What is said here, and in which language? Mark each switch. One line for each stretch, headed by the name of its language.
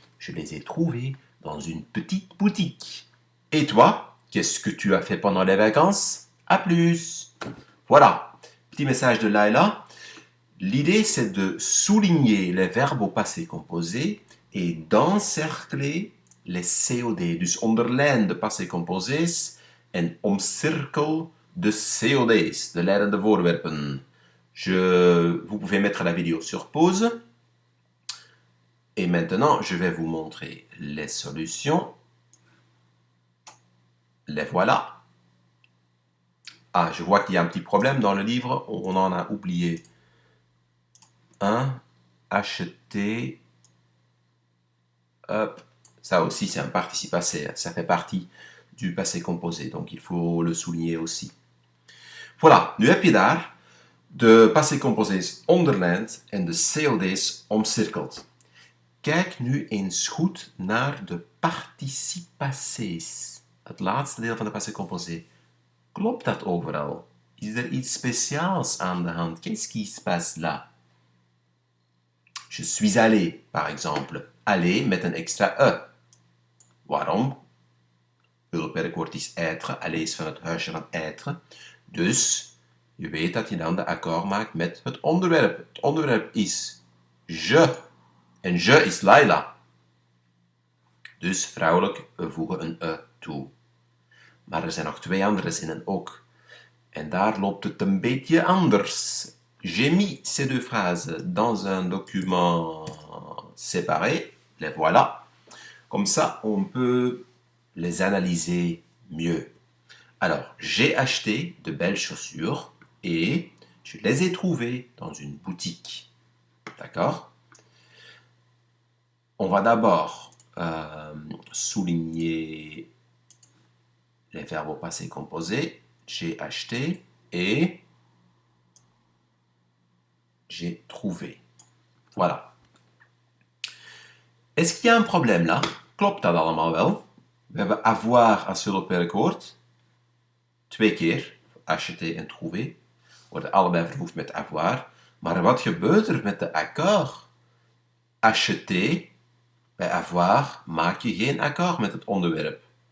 French: Je les ai trouvées dans une petite boutique. Et toi, qu'est-ce que tu as fait pendant les vacances? À plus. Voilà, petit message de Laila. L'idée, c'est de souligner les verbes au passé composé et d'encercler les COD.
Dutch: Dus onderlijn de passé composés en omcirkel de COD's, de leidende voorwerpen.
French: Vous pouvez mettre la vidéo sur pause. Et maintenant, je vais vous montrer les solutions. Les voilà. Ah, je vois qu'il y a un petit problème dans le livre. On en a oublié un. Acheter. Hop. Ça aussi, c'est un participe passé. Ça fait partie du passé composé. Donc, il faut le souligner aussi. Voilà.
Dutch: Nu heb je daar de passé composés onderlijnd en de COD's omcirkeld. Kijk nu eens goed naar de participe passés. Het laatste deel van de passé composé. Klopt dat overal? Is er iets speciaals aan de hand?
French: Qu'est-ce qui se passe là? Je suis allé, par exemple.
Dutch: Aller met een extra e. Waarom? Hulpwerkwoord is être. Aller is van het huisje van être. Dus je weet dat je dan de accord maakt met het onderwerp. Het onderwerp is je. En je is Laila. Dus vrouwelijk, we voegen een e toe. Maar er zijn nog twee andere zinnen ook. En daar loopt het een beetje anders.
French: J'ai mis ces deux phrases dans un document séparé. Les voilà. Comme ça, on peut les analyser mieux. Alors, j'ai acheté de belles chaussures et je les ai trouvées dans une boutique. D'accord? On va d'abord souligner les verbes au passé composé. J'ai acheté et j'ai trouvé. Voilà. Est-ce qu'il y a un problème là?
Dutch: Klopt dat allemaal wel? We hebben avoir als hulpwerkwoord. 2 keer, acheter en trouver. Worden allebei vervoegd met avoir. Maar wat gebeurt er met de accord? Acheter, bij avoir maak je geen accord met het onderwerp.